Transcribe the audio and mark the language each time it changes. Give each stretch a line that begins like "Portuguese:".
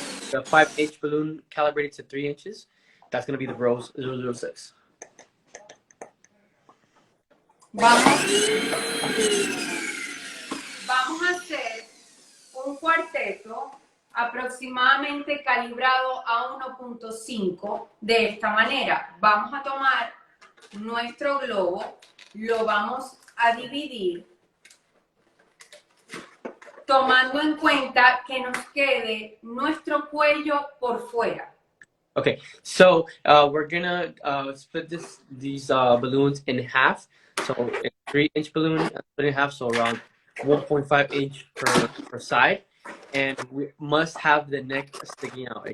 English: The 5H balloon calibrated to 3 inches. That's going to be the Rose 006.
Spanish: Vamos a hacer un cuarteto aproximadamente calibrado a 1.5 de esta manera. Vamos a tomar nuestro globo, lo vamos a dividir, tomando en cuenta que nos quede nuestro cuello por fuera.
English: Okay, so we're gonna split these balloons in half. So a 3-inch balloon, split in half, so around 1.5 inch per side, and we must have the neck sticking out.